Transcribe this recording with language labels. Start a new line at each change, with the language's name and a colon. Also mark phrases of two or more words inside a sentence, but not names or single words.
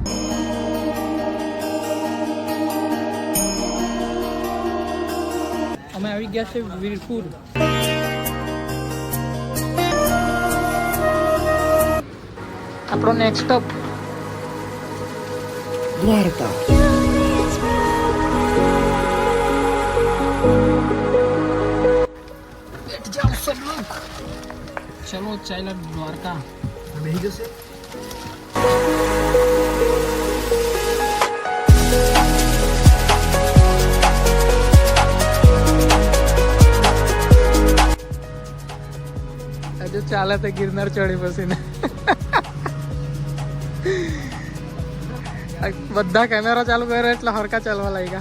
Gujarati: અમે આવી ગયા છે વીરપુર. આપણો
English: next stop
Gujarati: દ્વારકા.
Hindi: बैठ जाओ सब लोग, चलो चाइला द्वारका.
Gujarati: બેહી જશે. હજુ ચાલે તો ગિરનાર ચડી પછી ને બધા કેમેરા ચાલુ કરે એટલે હરકા ચાલવા લાગ્યા.